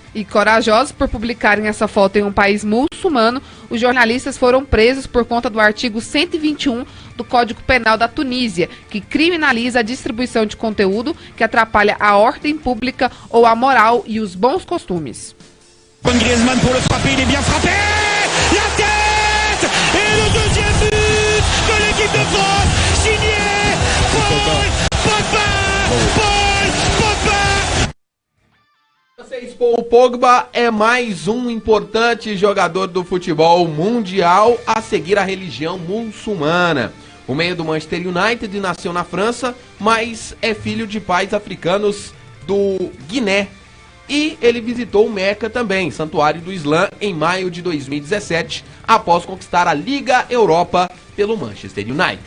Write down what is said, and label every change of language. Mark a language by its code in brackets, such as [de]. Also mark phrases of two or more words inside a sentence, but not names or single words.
[pt] E corajosos por publicarem essa foto em um país muçulmano, os jornalistas foram presos por conta do artigo 121 do Código Penal da Tunísia, que criminaliza a distribuição de conteúdo que atrapalha a ordem pública ou a moral e os bons costumes. [fr] Griezmann pour le frapper, il est bien frappé! La tête! Et le deuxième but de l'équipe de France, signé Paul Pogba! [pt] Paul Pogba é mais um importante jogador do futebol mundial a seguir a religião muçulmana. O meia do Manchester United nasceu na França, mas é filho de pais africanos do Guiné. E ele visitou o Meca também, santuário do Islã, em maio de 2017, após conquistar a Liga Europa pelo Manchester United.